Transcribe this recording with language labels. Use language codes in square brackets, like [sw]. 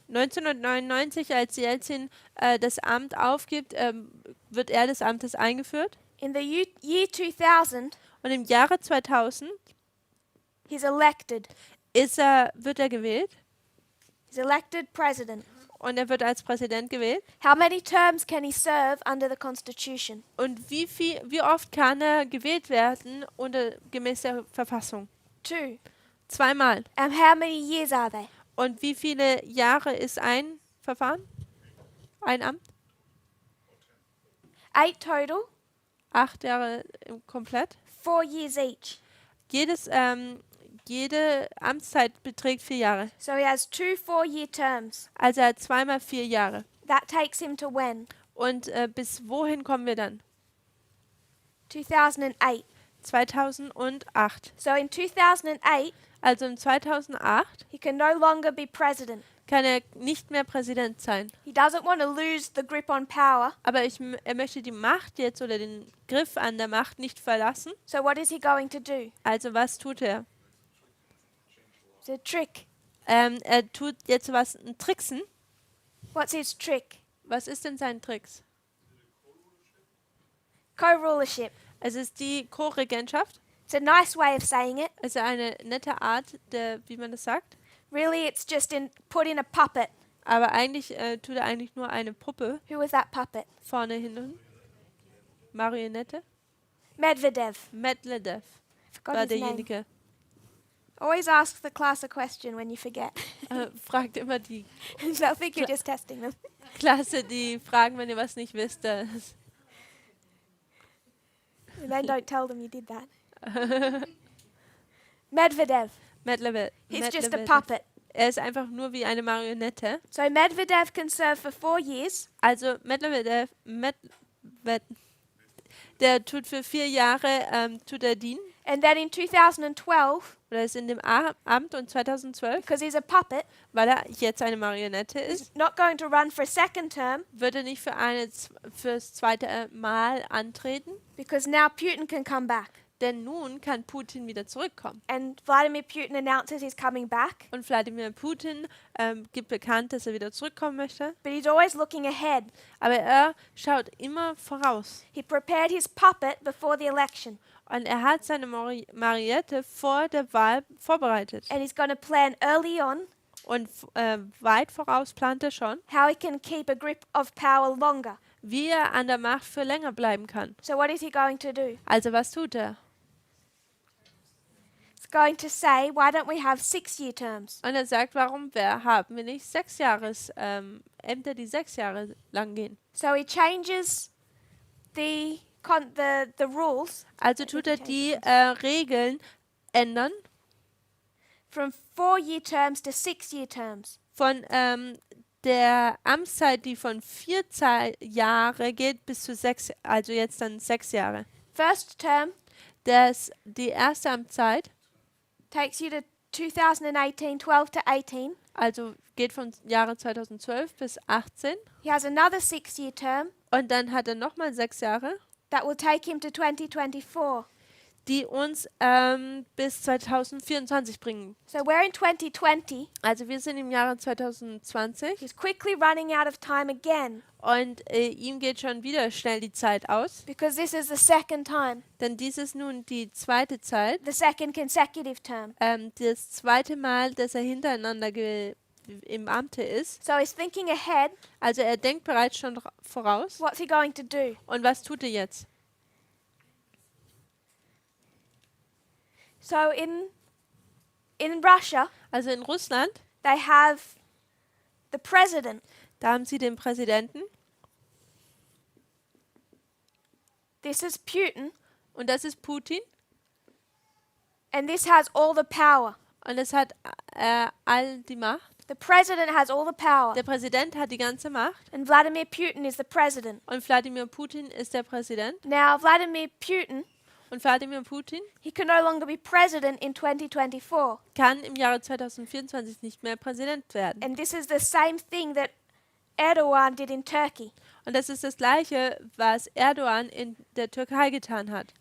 [de] 1999, als Jelzin das Amt aufgibt, wird er des Amtes eingeführt. [en] In the year 2000, [de] Und im Jahre 2000 [en] he's elected. [de] wird er gewählt. [en] He's elected president. [de] Und er wird als Präsident gewählt. [en] How many terms can he serve under the Constitution? [de] Und wie oft kann er gewählt werden gemäß der Verfassung? [en] 2. [de] 2-mal. [en] And how many years are they? [de] Und wie viele Jahre ist ein Verfahren? Ein Amt? [en] 8 total, [de] 8 Jahre komplett. [en] 4 years each. [de] Jede Amtszeit beträgt 4 Jahre. [en] So he has 2 4-year terms. [de] Also er hat 2-mal 4 Jahre. [en] That takes him to when? [de] Und bis wohin kommen wir dann? [en] 2008. [de] 2008. [en] So in 2008, [de] Also im 2008 [en] he can no longer be president. [de] kann er nicht mehr Präsident sein. [en] He doesn't want to lose the grip on power. [de] Aber er möchte die Macht jetzt oder den Griff an der Macht nicht verlassen. [en] So what is he going to do? [de] Also was tut er? [en] It's a trick. [de] Er tut jetzt ein Tricksen. [en] What's his trick? [de] Was ist denn sein Tricks? [en] Co-rulership. [de] Es ist die Co-Regentschaft. [en] It's a nice way of saying it. [de] Es ist eine nette Art, wie man das sagt. [en] Really, it's just put in a puppet. [de] Aber eigentlich tut er eigentlich nur eine Puppe [en] Who was that puppet? [de] vorne hinten. Marionette. [en] Medvedev. [de] Medvedev [en] Forgot [de] war [en] his name. [de] derjenige. [en] Always ask the class a question when you forget. [de] Fragt immer die [en] They'll think you're just testing them. [de] Klasse, die fragen, wenn ihr was nicht wisst. [en] And then don't tell them you did that. Medvedev. [de] Medvedev. [en] He's just a puppet. [de] Er ist einfach nur wie eine Marionette. [en] So Medvedev can serve for 4 years. [de] Also Medvedev, der tut für 4 Jahre tut er dienen. [en] And then in 2012, [de] oder ist in dem Amt und 2012, [en] because he's a puppet, [de] weil er jetzt eine Marionette ist, [en] he's not going to run for a second term [de] wird er nicht fürs zweite Mal antreten, [en] because now Putin can come back. [de] denn nun kann Putin wieder zurückkommen. [en] And Vladimir Putin announces he's coming back, [de] Und Wladimir Putin gibt bekannt, dass er wieder zurückkommen möchte, [en] but he's always looking ahead. [de] aber er schaut immer voraus. [en] He prepared his puppet before the election, [de] Und er hat seine Marionette vor der Wahl vorbereitet. [en] and he's going to plan early on [de] Und weit voraus plant er schon, [en] how he can keep a grip of power longer. [de] wie er an der Macht für länger bleiben kann. [en] So what is he going to do? [de] Also was tut er? [en] He's going to say, why don't we have 6-year terms? [de] Und er sagt, warum haben wir nicht 6 Jahres Ämter, die 6 Jahre lang gehen? [en] So he changes the rules [de] Also tut er die Regeln ändern [en] from 4-year terms to 6-year terms. [de] von der Amtszeit, die von 4 Jahre geht, bis zu 6, also jetzt dann 6 Jahre. [en] First term [de] Die erste Amtszeit, [en] takes you to 2018, 12 to 18. [de] also geht von Jahre 2012 bis 18. [en] He has another 6-year term [de] Und dann hat er nochmal 6 Jahre, [en] that will take him to 2024. [de] die uns bis 2024 bringen. [en] So we're in 2020. [de] Also wir sind im Jahre 2020 [en] He's quickly running out of time again [de] und ihm geht schon wieder schnell die Zeit aus, [en] because this is the second time, [de] denn dies ist nun die zweite Zeit, [en] the second consecutive term. [de] das zweite Mal, dass er hintereinander im Amte ist. [en] So he's thinking ahead. [de] Also er denkt bereits schon voraus. [en] What's he going to do? [de] Und was tut er jetzt? [en] So in Russia, [de] Also in Russland, [en] they have the president. [de] da haben sie den Präsidenten [en] This is Putin, [de] und das ist Putin [en] and this has all the power. [de] und es hat all die Macht. [en] The president has all the power, [de] Der Präsident hat die ganze Macht [en] and Vladimir Putin is the president. [de] und Wladimir Putin ist der Präsident. [en] Now, Vladimir Putin, [de] Und Wladimir Putin [en] he can no longer be president in 2024. [de] kann im Jahre 2024 nicht mehr Präsident werden. [en] And this is the same thing that Erdogan did in Turkey. [de] Und das ist das Gleiche, was Erdogan in der Türkei getan hat.